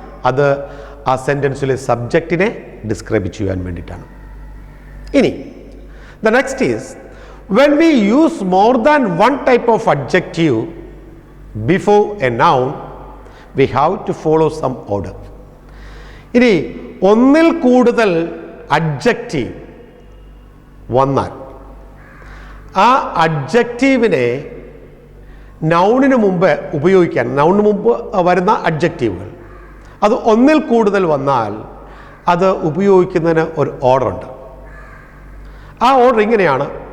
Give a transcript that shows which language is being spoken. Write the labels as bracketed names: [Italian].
[Malayalam] അത് ആ സെൻറ്റൻസിലെ സബ്ജക്റ്റിനെ ഡിസ്ക്രൈബ് ചെയ്യാൻ വേണ്ടിയിട്ടാണ്. [English] ഇനി the next is when we use more than one type of adjective before a noun, we have to follow some order. [Malayalam] ഇനി ഒന്നിൽ കൂടുതൽ അഡ്ജക്റ്റീവ് വന്നാൽ ആ അഡ്ജക്റ്റീവിനെ നൗണിന് മുമ്പ് ഉപയോഗിക്കാൻ, നൗണിന് മുമ്പ് വരുന്ന അഡ്ജക്റ്റീവുകൾ അത് ഒന്നിൽ കൂടുതൽ വന്നാൽ അത് ഉപയോഗിക്കുന്നതിന് ഒരു ഓർഡർ ഉണ്ട്. ആ ഓർഡർ ഇങ്ങനെയാണ്.